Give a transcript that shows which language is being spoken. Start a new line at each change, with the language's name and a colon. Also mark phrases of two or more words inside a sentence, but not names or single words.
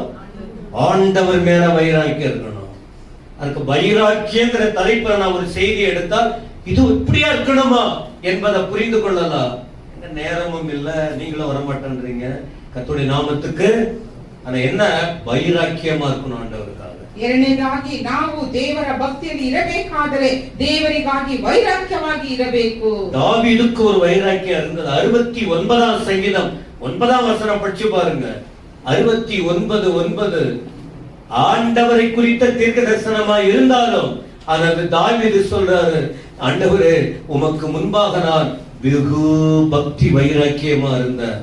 Tamil: ஆண்டவர் மேல வைராக்கியம் இருக்கணும். அதுக்கு வைராக்கியங்கிற தலைப்புல நான் ஒரு செய்தி எடுத்தால் இது இப்படியா இருக்கணுமா என்பதை புரிந்து கொள்ளலாம். நேரமும் இல்ல, நீங்களும் வரமாட்டேன்றீங்க. கர்த்தருடைய நாமத்துக்கு ஆனா என்ன வைராக்கியமா இருக்கணும் ஆண்டவருக்காக.
Kannada: ಎರಡನೇದಾಗಿ ನಾವು ದೇವರ ಭಕ್ತಿಯಲ್ಲಿ ಇರಬೇಕಾದರೆ ದೇವರಿಗಾಗಿ ವೈರಾಗ್ಯವಾಗಿ ಇರಬೇಕು.
Tamil: தாவீதுக்கு ஒரு வைராக்கியம் இருந்தது. 69ஆம் சங்கீதம் 9ஆம் வசனம் படிச்சு பாருங்க. 69:9 ஆண்டவரை குறித்த தீர்க்க தரிசனமா இருந்தாலும் அதற்கு தாவீது சொல்றாரு, ஆண்டவரே உமக்கு முன்பாக நான் வெகு பக்தி வைராக்கியமா இருந்தேன்.